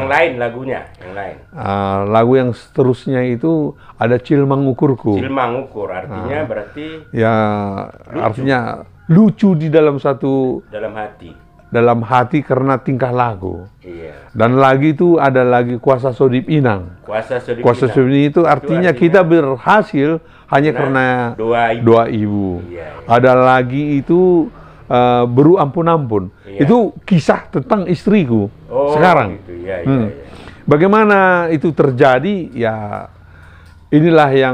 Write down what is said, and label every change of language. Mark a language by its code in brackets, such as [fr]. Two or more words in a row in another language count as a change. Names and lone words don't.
[id] yang lain lagunya, yang lain. Lagu yang seterusnya itu ada Cilmang Ukurku. Cilmang Ukur artinya berarti Ya, Lucu. artinya lucu di dalam dalam hati. karena tingkah lagu. Iya. Dan lagi itu ada lagi Kuasa Sodip Inang. Kuasa Sodip Kuasa Inang. Sodip Inang itu artinya kita berhasil hanya karena doa ibu. ibu. Iya, iya. Ada lagi itu Beru Ampun-Ampun. Iya. Itu kisah tentang istriku Oh, sekarang. gitu. Iya, iya, iya. Bagaimana itu terjadi? Ya, inilah yang